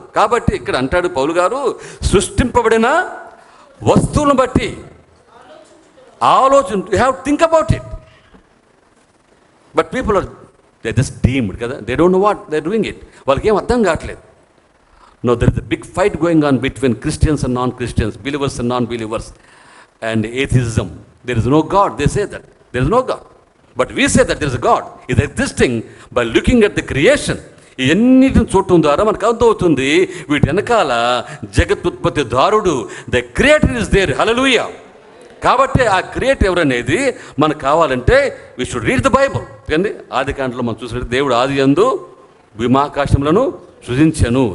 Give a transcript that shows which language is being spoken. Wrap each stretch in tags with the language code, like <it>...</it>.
<te>కాబట్టి ఇక్కడ అంటాడు పౌలు గారు, సృష్టింపబడిన వస్తువులను బట్టి ఆలోచన,</te> <en>You have think about it. But people are they just deemed కదా, they don't know what they doing it.</en> <te>వాళ్ళకి ఏం అర్థం కావట్లేదు.</te> <en>No, there is a big fight going on between Christians and non Christians, believers and non believers and atheism. There is no God, they say that. There is no God. But we say that there is a God. It is existing by looking at the creation.</en> <te>ఇవన్నిటిని చూడటం ద్వారా మనకు అర్థమవుతుంది వీటి వెనకాల జగత్తుత్పత్తి దారుడు,</te> <en>The creator is there.</en> <te>హల్లెలూయా. కాబట్టి ఆ క్రియేటర్ ఎవరనేది మనకు కావాలంటే</te> <en>We should read the Bible.</en> <te>కానీ ఆది కాండలో మనం చూసినట్టు దేవుడు ఆది యందు భూమాకాశములను సృజించాను.</te>